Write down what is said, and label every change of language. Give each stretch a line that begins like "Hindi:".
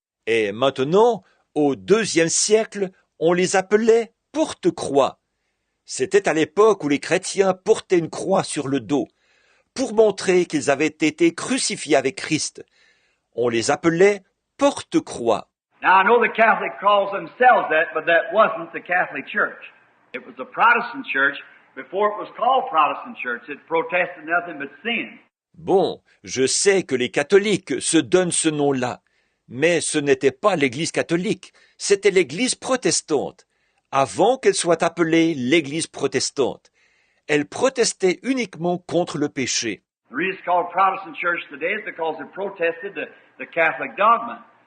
French: Et maintenant, au IIe siècle, on les appelait porte-croix. C'était à l'époque où les chrétiens portaient une croix sur le dos, pour montrer qu'ils avaient été crucifiés avec Christ. On les appelait porte-croix.
English: Now I know the Catholic calls themselves that, but that wasn't the Catholic Church. It was the Protestant Church. Before it was called Protestant Church, it protested nothing but sin.
French: Bon, je sais que les catholiques se donnent ce nom-là, mais ce n'était pas l'Église catholique, c'était l'Église protestante. Avant qu'elle soit appelée l'Église protestante, elle protestait uniquement contre le péché.
English: The reason it's called Protestant Church today is because it protested the Catholic dogma.